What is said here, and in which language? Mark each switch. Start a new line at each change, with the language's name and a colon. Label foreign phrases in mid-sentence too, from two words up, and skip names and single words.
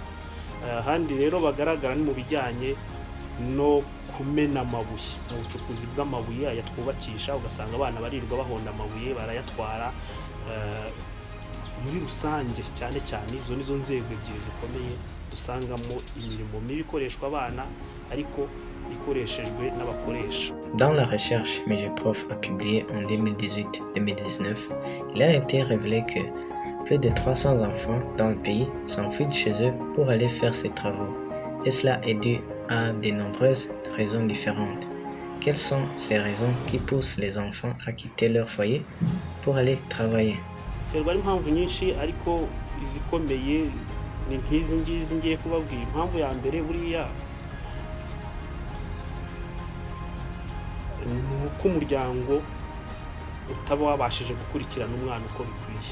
Kinyarwanda: Ahandi rero bagaragara ni mu bijyanye no kumena amabuye, mu bucukuzi bw'amabuye aya twubakisha, ugasanga abana barirwa bahonda amabuye barayatwara. Muri rusange cyane cyane izo nizo nzego ebyiri zikomeye dusangamo imirimo mibi ikoreshwa abana ariko ikoreshejwe n'abakoresha.
French: Dans la recherche Migeprof a publié en 2018-2019, il a été révélé que plus de 300 enfants dans le pays s'enfuient de chez eux pour aller faire ces travaux. Et cela est dû à de nombreuses raisons différentes. Quelles sont ces raisons qui poussent les enfants à quitter leur foyer pour aller travailler?
Kinyarwanda: Terwa impamvu nyinshi ariko izikomeye ni nk'izi ngizi ngiye kubabwira. Impamvu ya mbere buriya nuko umuryango utaba wabashije gukurikirana umwana uko bikwiye.